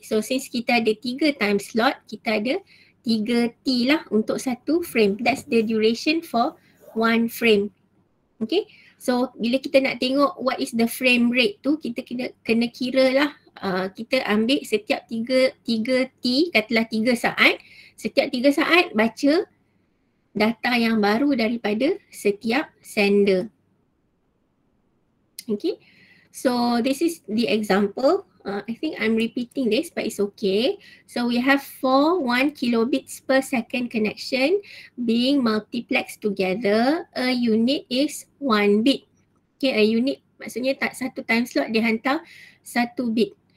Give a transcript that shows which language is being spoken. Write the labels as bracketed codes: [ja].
[en] So since [ms] kita ada 3 time slot, kita ada 3t lah untuk satu frame. [en] That's the duration for one frame. [ms] Okay, so bila kita nak tengok [en] what is the frame rate [ms] tu, kita kena kira lah. Kita ambil setiap 3t, katalah 3 saat. Setiap 3 saat baca data yang baru daripada setiap sender. [en] Okay, so this is the example. I think I'm repeating this, but it's okay. So we have 4 1 kilobits per second connection being multiplexed together. A unit is 1 bit. Okay, a unit [ms] maksudnya tak satu time slot dia hantar 1 bit.